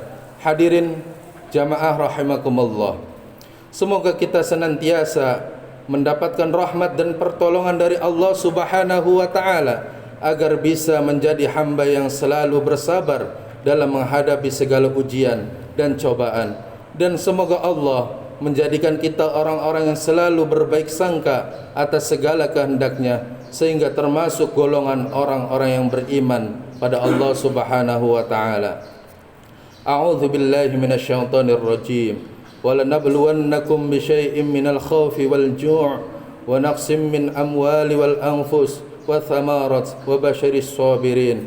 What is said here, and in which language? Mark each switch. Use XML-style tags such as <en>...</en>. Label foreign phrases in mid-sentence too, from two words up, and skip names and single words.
<id>Hadirin jamaah rahimakumullah, semoga kita senantiasa mendapatkan rahmat dan pertolongan dari Allah</id> <ar>سبحانه وتعالى</ar> <id>agar bisa menjadi hamba yang selalu bersabar dalam menghadapi segala ujian dan cobaan, dan semoga Allah menjadikan kita orang-orang yang selalu berbaik sangka atas segala kehendaknya, sehingga termasuk golongan orang-orang yang beriman pada Allah</id> <ar>سبحانه وتعالى. أعوذ بالله من الشيطان الرجيم. ولنبلونكم بشيء من الخوف والجوع ونقص من أموال والأنفس والثمرات وبشر الصابرين.</ar>